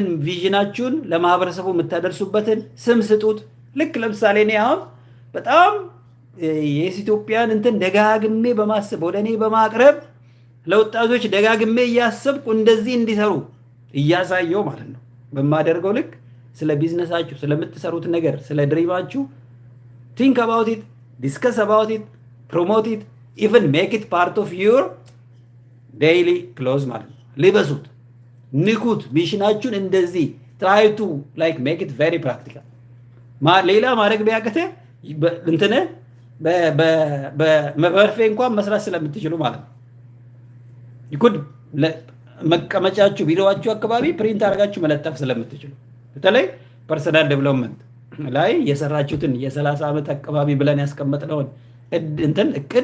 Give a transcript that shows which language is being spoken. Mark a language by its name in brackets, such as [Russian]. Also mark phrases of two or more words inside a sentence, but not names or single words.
[Amharic] ቪዥናችሁን ለማህበረሰቡ የምታደርሱበትን ስም ስጡት። ልክ ለምሳሌ እኔ አሁን በጣም የኢትዮጵያን እንትን ደጋግሜ በማሰብ ወደ እኔ በማቅረብ ለወጣቶች ደጋግሜ እያሰብኩ እንደዚህ እንዲሰሩ እያሳየው ማለት ነው። በማደርገው ልክ ስለ ቢዝነሳችሁ፣ ስለምትሰሩት ነገር፣ ስለ ድሪማችሁ [English] think about it, discuss about it, promote it, even make it part of your daily clothes [Amharic] ማለት ነው። ልበሱት፣ ንኩት። ሚሽናችሁን እንደዚህ [English] try to like make it very practical። [Amharic] ሌላ ማድረግ ቢያቅተ እንትነ በመርፌ እንኳን መስራት ስለምትችሉ ማለት ነው። ይኩድ መቀመጫችሁ ቢሮዋችሁ አካባቢ ፕሪንት አድርጋችሁ መለጠፍ ስለምትችሉ በተለይ [English] personal development [Amharic] ላይ የሰራችሁትን የ30 ዓመት አካባቢ ብለን ያስቀመጥነውን እንትን እቅድ